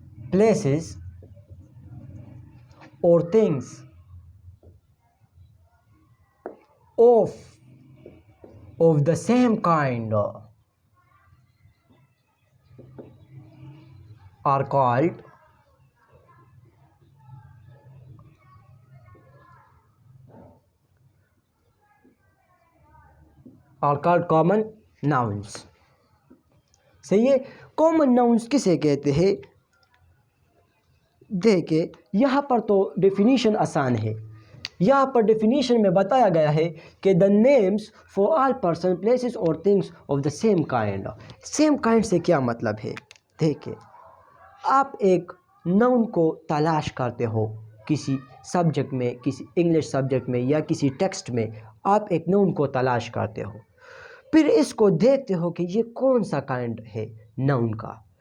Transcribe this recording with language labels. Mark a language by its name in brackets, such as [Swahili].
[English] places or things of the same kind are called common nouns. [Urdu] صحیح ہے، common nouns کسے کہتے ہیں؟ دیکھیں یہاں پر تو ڈیفینیشن آسان ہے. یہاں پر ڈیفینیشن میں بتایا گیا ہے کہ [English] the names for all persons, places or things of the same kind. [Urdu] Same kind سے کیا مطلب ہے؟ دیکھیں آپ ایک ناؤن کو تلاش کرتے ہو کسی سبجیکٹ میں، کسی انگلش سبجیکٹ میں یا کسی ٹیکسٹ میں، آپ ایک ناؤن کو تلاش کرتے ہو، پھر اس کو دیکھتے ہو کہ یہ کون سا کائنڈ ہے ناؤن کا.